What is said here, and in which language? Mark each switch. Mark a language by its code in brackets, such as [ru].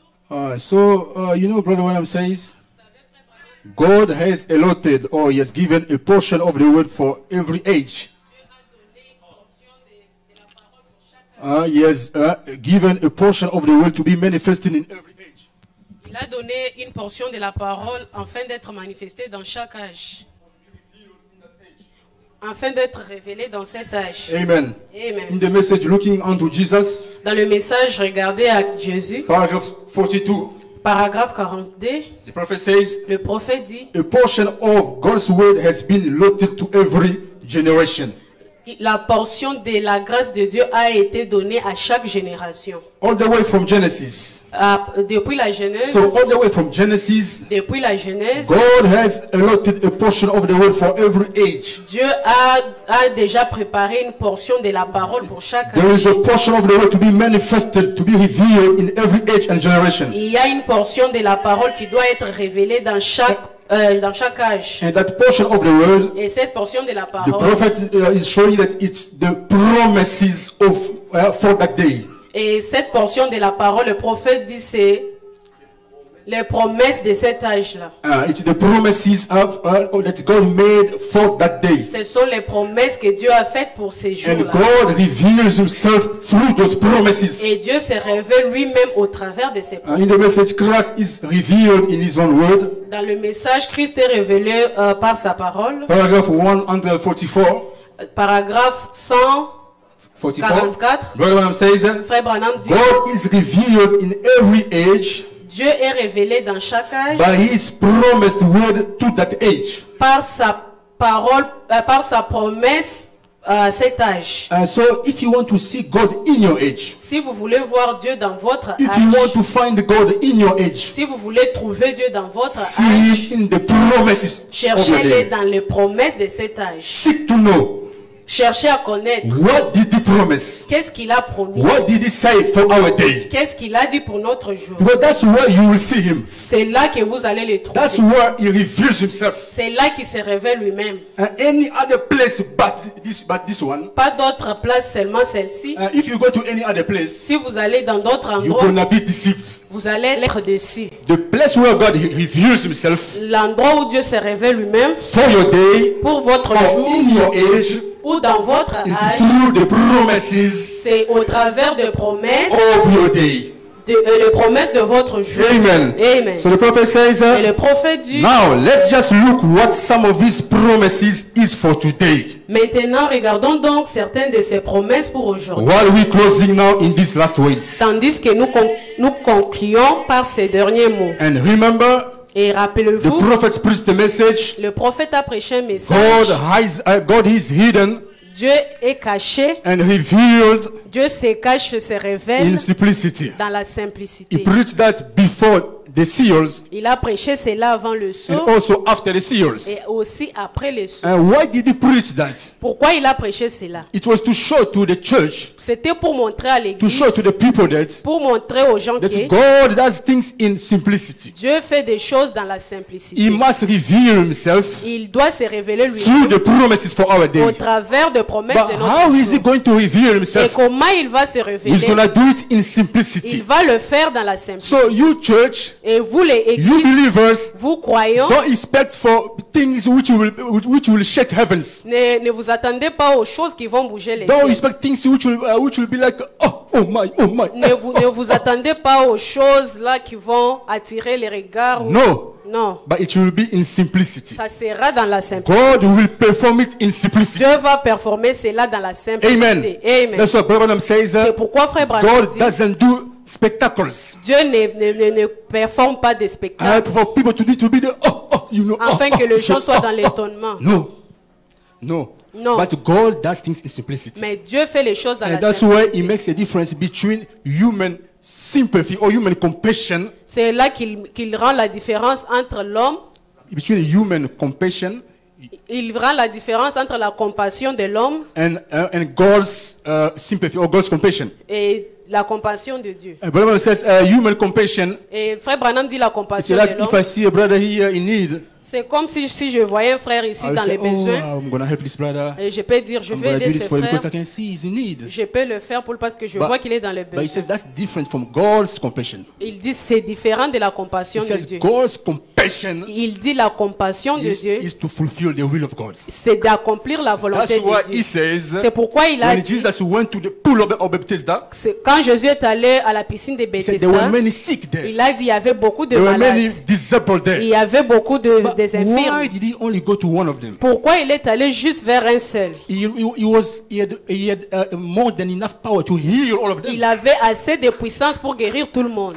[en] You know, Brother William says, God has allotted, or he has given a portion of the word for every age. He has given a portion of the word to be manifested in every age. [fr] Il a donné une portion de la parole afin d'être manifestée dans chaque âge. Afin d'être révélé dans cet âge. [en] Amen. [fr] Amen. [en] In the message looking unto Jesus, [fr] dans le message regardez à Jésus, [en] paragraph 42, [fr] paragraphe 42, [en] the prophet says, [fr] le prophète dit, [en] a portion of God's word has been allotted to every generation. [fr] La portion de la grâce de Dieu a été donnée à chaque génération. [en] All the way from Genesis. [fr] Depuis la Genèse. [en] So all the way from Genesis. [fr] Depuis la Genèse. [en] God has allotted a portion of the word for every age. [fr] Dieu a déjà préparé une portion de la parole pour chaque âge. [en] There is a portion of the word to be manifested, to be revealed in every age and generation. [fr] Il y a une portion de la parole qui doit être révélée dans chaque âge. [en] And that portion of the word, [fr] et cette portion de la parole, [en] the prophet is showing that it's the promises of for that day. [fr] Et cette portion de la parole, le prophète dit c'est les promesses de cet âge-là. [en] It's the promises that God made for that day. [fr] Ce sont les promesses que Dieu a faites pour ces jours-là. [en] And God reveals Himself through those promises. [fr] Et Dieu se révèle lui-même au travers de ces promesses. [en] In the message, Christ is revealed in His own word. [fr] Dans le message, Christ est révélé par sa parole. [en] Paragraph 144. [fr] Paragraphe 144. [en] Brother Branham says, [fr] Frère Branham dit, [en] God is revealed in every age. [fr] Dieu est révélé dans chaque âge. [en] By His promised word to that age. [fr] Par sa parole, par sa promesse à cet âge. [en] So, if you want to see God in your age, [fr] si vous voulez voir Dieu dans votre âge, [en] if you want to find God in your age, [fr] si vous voulez trouver Dieu dans votre [en] see [fr] âge, [en] in the promises [fr] cherchez-les dans les promesses de cet âge. [en] Seek to know. [fr] Cherchez à connaître. [en] What did the promise? [fr] Qu'est-ce qu'il a promis? [en] What did he say for our day? [fr] Qu'est-ce qu'il a dit pour notre jour? [en] Because that's where you will see him. [fr] C'est là que vous allez le trouver. [en] That's where he reveals himself. [fr] C'est là qu'il se révèle lui-même. [en] And any other place but this one. [fr] Pas d'autre place, seulement celle-ci. [en] If you go to any other place, [fr] Si vous allez dans d'autres [en] you're [fr] endroits, [en] gonna be deceived. [fr] vous allez être déçus. [en] The place where God reveals himself [fr] L'endroit où Dieu se révèle lui-même [en] for your day [fr] pour votre [en] or [fr] jour [en] in your age [fr] ou dans votre [en] is [fr] âge, [en] through the promises [fr] c'est au travers de promesses, [en] of your day. [fr] les promesses de votre jour. [en] Amen. [fr] Amen. [en] So the prophet says, [fr] Et le prophète dit, [en] now let's just look what some of these promises is for today. [fr] maintenant regardons donc certaines de ces promesses pour aujourd'hui. [en] While we closing now in these last words. [fr] Tandis que nous concluons par ces derniers mots. [en] And remember, [fr] Et [en] the [fr] rappelez-vous, [en] prophet preached the message. [fr] le prophète a prêché un message. [en] God is hidden [fr] Dieu est caché. [en] and revealed [fr] Dieu se cache, se [en] in [fr] révèle [en] simplicity. [fr] dans la [en] He [fr] simplicité. [en] preached that before the seals [fr] Il a prêché cela avant le [en] and [fr] sceau [en] also after the seals. [fr] et aussi après le sceau. [en] And why did he preach that? [fr] Pourquoi il a prêché cela? [en] It was to show to the church, [fr] C'était pour montrer à [en] to [fr] l'église, [en] show to the people that [fr] pour montrer aux gens que [en] God does things in simplicity. [fr] Dieu fait des choses dans la [en] He [fr] simplicité. [en] must reveal himself [fr] Il doit se révéler [en] through [fr] lui-même [en] the promises for our day. [fr] au travers de promesses [en] But [fr] de [en] how [fr] notre [en] is he [fr] jour. [en] going to reveal [fr] Et [en] himself? [fr] comment il va se [en] He's [fr] révéler? [en] going to do it in [fr] Il [en] simplicity. [fr] va le faire dans la simplicité. [en] So you church, [fr] Et vous les [en] you [fr] églises, [en] believers, [fr] vous croyants, [en] don't expect for things which will shake heavens. [fr] ne vous attendez pas aux choses qui vont bouger les [en] Don't [fr] cieux. [en] expect things which will be like, oh my. [fr] Ne vous attendez pas aux choses là qui vont attirer les regards. [en] No, [fr] Non, [en] but it will be in simplicity. [fr] ça sera dans la simplicité. [en] God will perform it in simplicity. [fr] Dieu va performer cela dans la simplicité. [en] Amen. [fr] Amen. [en] That's what Brother Branham says. [fr] C'est pourquoi Frère Branham [en] God [fr] dit, [en] doesn't do spectacles. [fr] Dieu ne performe pas de spectacles [en] For people to be the [fr] afin que les gens soient dans l'étonnement. [en] No. [fr] Non. [en] But God does things in simplicity. [fr] Mais Dieu fait les choses dans [en] And [fr] la [en] that's [fr] simplicité. [en] why He makes a difference between human sympathy or human compassion, [fr] C'est là qu'il rend la différence entre l'homme. [en] between human compassion [fr] Il rend la différence entre la compassion de l'homme [en] and God's sympathy or God's compassion. [fr] et la compassion de Dieu. [en] Brother Branham says human compassion. [fr] Et Frère Branham dit la [en] It's [fr] compassion [en] like [fr] de [en] if I [fr] l'homme. [en] see a brother here in need, [fr] C'est comme si je voyais un frère ici [en] I will [fr] dans [en] say, [fr] les besoins. [en] I'm gonna help this brother. [fr] Et je peux dire, je [en] I'm [fr] vais [en] gonna do [fr] aider [en] this [fr] ce [en] for him because I [fr] frère. [en] can see he's in need. [fr] Je peux le faire parce que je [en] But- [fr] vois qu'il est dans les [en] But he said [fr] besoins. [en] that's different from God's compassion. [fr] Il dit c'est différent de la [en] He [fr] compassion de [en] says [fr] Dieu. [en] God's compassion [fr] Il dit la compassion de Dieu, [en] is to fulfill the will of God. [fr] c'est d'accomplir la volonté [en] That's why [fr] de [en] he [fr] Dieu. [en] says [fr] C'est pourquoi il a [en] when [fr] dit, [en] Jesus went to the pool of Bethesda, [fr] quand Jésus est allé à la piscine de [en] he said there were [fr] Bethesda, [en] many sick there. [fr] il a dit il y avait beaucoup de [en] There were many [fr] malades. [en] disabled [fr] Il [en] there. [fr] y avait beaucoup [en] But [fr] des [en] why [fr] infirmes. [en] did he only go to one of them? [fr] Pourquoi il est allé juste vers un seul? [en] He had more than enough power to heal all of them. [fr] Il avait assez de puissance pour guérir tout le monde.